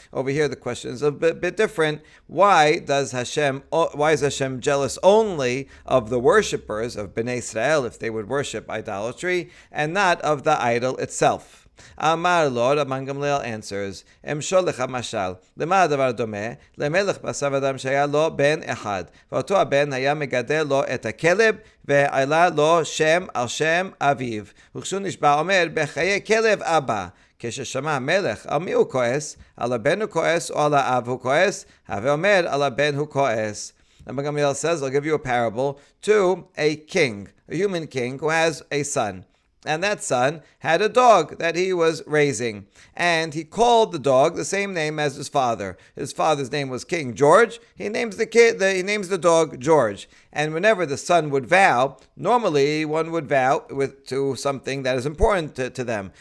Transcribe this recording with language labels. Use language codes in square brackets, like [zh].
[en] Over here, the question is a bit different. Why is Hashem jealous only of the worshippers of Bnei Israel, if they would worship idolatry, and not of the idol itself? [he] Amar lo, [en] Rabban Gamliel answers, [he] Emshol lecha mashal, lema hadavar domeh, lemelech basav adam shaya lo ben echad, ואותו הבן היה מגדל לו את הכלב, ועלה לו שם על שם אביו. וכשהוא נשבע אומר, בחיי כלב אבא. כששמע המלך, על מי הוא כועס? על הבן הוא כועס או על האב הוא כועס? הווה אומר, על הבן הוא כועס. [en] Rabban Gamliel says, I'll give you a parable to a king, a human king who has a son. And that son had a dog that he was raising. And he called the dog the same name as his father. His father's name was King George. He names he names the dog George. And whenever the son would vow, normally one would vow to something that is important to them.